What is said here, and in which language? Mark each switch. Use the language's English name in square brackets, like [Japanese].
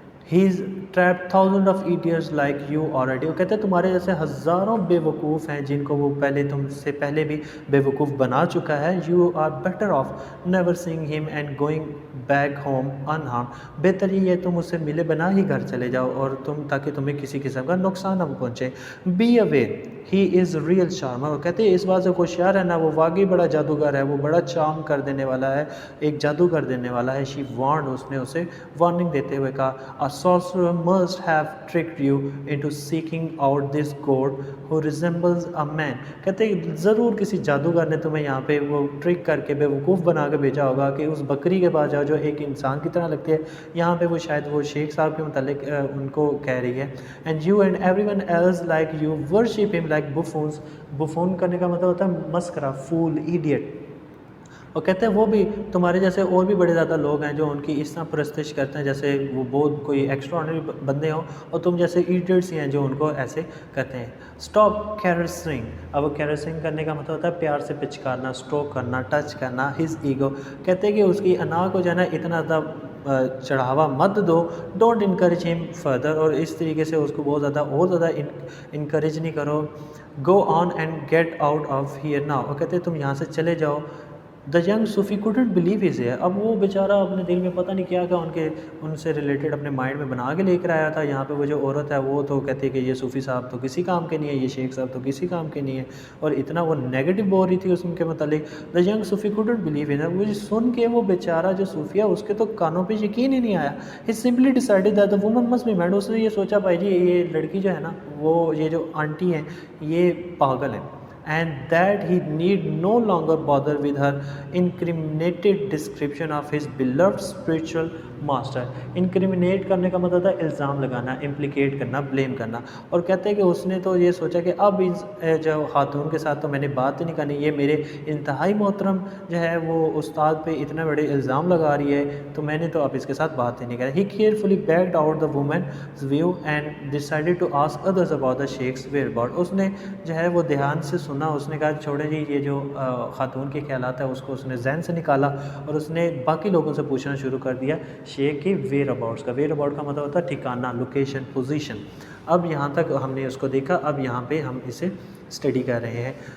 [English] he is trap thousand of idiots like you already, [Urdu] وہ کہتے ہیں تمہارے جیسے ہزاروں بے وقوف ہیں جن کو وہ پہلے تم سے پہلے بھی بے وقوف بنا چکا ہے، [English] you are better off never seeing him and going back home unharmed, [Urdu] بہتر ہی ہے تم اس سے ملے بنا ہی گھر چلے جاؤ، اور تاکہ تمہیں کسی قسم کا نقصان نہ پہنچے۔ [English] Be aware he is real charmer. [Urdu] اور کہتے ہیں اس بات سے ہوشیار ہے نا، وہ واقعی بڑا جادوگر ہے، وہ بڑا چارم کر دینے والا ہے، ایک جادو کر دینے والا ہے. [English] she warned, [Urdu] اس نے اسے وارننگ دیتے ہوئے کہا [English] a sorcerer must have tricked you into seeking out this goat who resembles a man. [Urdu] کہتے ہیں ضرور کسی جادوگر نے تمہیں یہاں پہ وہ ٹرک کر کے بیوقوف بنا کے بھیجا ہوگا کہ اس بکری کے پاس جاؤ جو ایک انسان کی طرح لگتی ہے. یہاں پہ وہ شاید وہ شیخ صاحب کے متعلق ان کو کہہ رہی ہے. [English] and you and everyone else like you worship him like buffoons. [Urdu] بفون کرنے کا مطلب ہوتا ہے مسخرہ، فول، ایڈیٹ. اور کہتے ہیں وہ بھی تمہارے جیسے اور بھی بڑے زیادہ لوگ ہیں جو ان کی اس طرح پرستش کرتے ہیں جیسے وہ بہت کوئی ایکسٹرا آرڈنری بندے ہوں، اور تم جیسے ایڈیٹس ہی ہیں جو ان کو ایسے کرتے ہیں. [English] Stop caressing. [Urdu] اب وہ کیرسنگ کرنے کا مطلب ہوتا ہے پیار سے پچکارنا، اسٹروک کرنا، ٹچ کرنا. [English] His ego. [Urdu] کہتے ہیں کہ اس کی انا کو جو ہے نا اتنا زیادہ چڑھاوا مت دو. [English] Don't encourage him further. [Urdu] اور اس طریقے سے اس کو بہت زیادہ اور زیادہ انکریج نہیں کرو. [English] Go on and get out of here now. [Urdu] اور کہتے ہیں تم یہاں سے چلے جاؤ. [English] The young Sufi couldn't believe his ear. [Urdu] اب وہ بیچارہ اپنے دل میں پتہ نہیں کیا ان سے ریلیٹڈ اپنے مائنڈ میں بنا کے لے کر آیا تھا. یہاں پہ وہ جو عورت ہے وہ تو کہتی ہے کہ یہ صوفی صاحب تو کسی کام کے نہیں ہے، یہ شیخ صاحب تو کسی کام کے نہیں ہے، اور اتنا وہ نیگیٹو بول رہی تھی اس کے متعلق. [English] The young Sufi couldn't believe his ear. [Urdu] وہ سن کے وہ بیچارہ جو صوفیہ اس کے تو کانوں پہ یقین ہی نہیں آیا. [English] he simply decided that the woman must be mad. [Urdu] اس نے یہ سوچا بھائی جی یہ لڑکی جو ہے نا، وہ یہ جو آنٹی ہیں یہ پاگل ہیں. [English] and that he need no longer bother with her incriminated description of his beloved spiritual master. [Urdu] انکریمنیٹ کرنے کا مطلب ہے الزام لگانا، امپلیکیٹ کرنا، بلیم کرنا. اور کہتے ہیں کہ اس نے تو یہ سوچا کہ اب اس جو خاتون کے ساتھ تو میں نے بات نہیں کرنی، یہ میرے انتہائی محترم جو ہے وہ استاد پہ اتنے بڑے الزام لگا رہی ہے، تو میں نے تو اب اس کے ساتھ بات ہی نہیں کرنی. [English] he carefully backed out the woman's view and decided to ask others about the sheikh's whereabouts. [Urdu] اس نے جو ہے وہ دھیان سے سنا. اس نے کہا چھوڑے جی یہ جو خاتون کے خیالات ہیں اس کو اس نے ذہن سے نکالا، اور اس نے باقی لوگوں سے پوچھنا شروع کر دیا شیخ کی ویئر اباؤٹس کا. ویئر اباؤٹ کا مطلب ہوتا ہے ٹھکانہ، لوکیشن، پوزیشن. اب یہاں تک ہم نے اس کو دیکھا، اب یہاں پہ ہم اسے اسٹڈی کر رہے ہیں.